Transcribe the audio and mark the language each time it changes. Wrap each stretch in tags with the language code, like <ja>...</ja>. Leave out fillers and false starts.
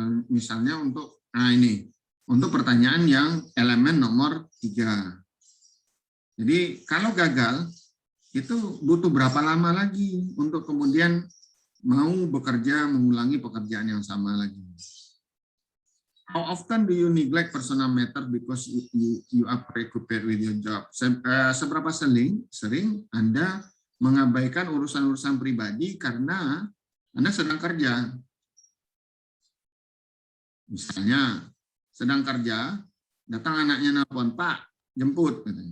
<id>Misalnya untuk ini, untuk pertanyaan yang elemen nomor 3. Jadi kalau gagal itu butuh berapa lama lagi untuk kemudian mau bekerja mengulangi pekerjaan yang sama lagi.</id> <en>How often do you neglect personal matter because you are preoccupied with your job?</en> <id>Seberapa sering Anda mengabaikan urusan-urusan pribadi karena Anda sedang kerja? Misalnya sedang kerja, datang anaknya nelpon, Pak, jemput.</id>